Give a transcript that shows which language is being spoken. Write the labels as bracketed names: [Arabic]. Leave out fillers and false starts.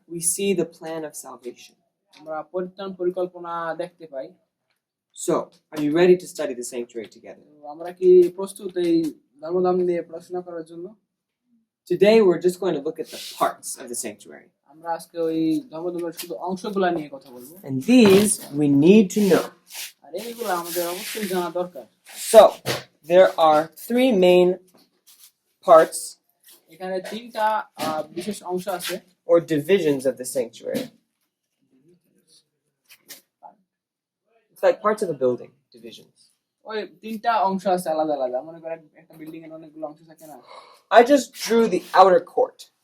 [English] we see the plan of salvation. [Bangla] আমরা পরিত্রাণ পরিকল্পনা দেখতে পাই। [English] So, are you ready to study the sanctuary together? [Bangla] তো আমরা কি প্রস্তুত এই ধর্মধাম নিয়ে পড়াশোনা করার জন্য? [English] Today, we're just going to look at the parts of the sanctuary. [Bangla] আমরা আজকে ওই ধর্মধামের শুধু অংশগুলা নিয়ে কথা বলবো, [English] And these we need to know. [Bangla] আর এইগুলো আমাদের অবশ্যই জানা দরকার। [English] So, there are three main parts [Bangla] এখানে তিনটা বিশেষ অংশ আছে, [English] or divisions of the sanctuary. It's like parts of a building, divisions. [Bangla] ওই তিনটা অংশ আছে আলাদা আলাদা। মনে করেন একটা বিল্ডিং এর অনেকগুলো অংশ থাকে না। [English] I just drew the outer court.